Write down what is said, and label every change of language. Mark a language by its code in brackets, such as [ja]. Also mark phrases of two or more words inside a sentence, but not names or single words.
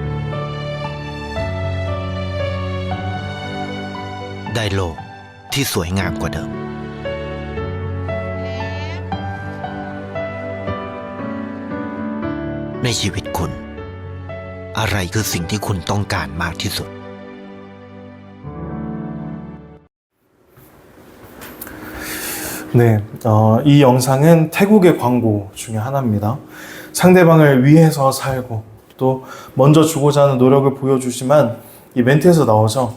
[th] ได้โลกที่สวยงามกว่าเดิมในชีวิตคุณอะไรคือสิ่งที่คุณต้องการมากที่สุด [ko] 네, 이 영상은 태국의 광고 중에 하나입니다. 상대방을 위해서 살고 또 먼저 주고자 하는 노력을 보여주지만 이 멘트에서 나오죠.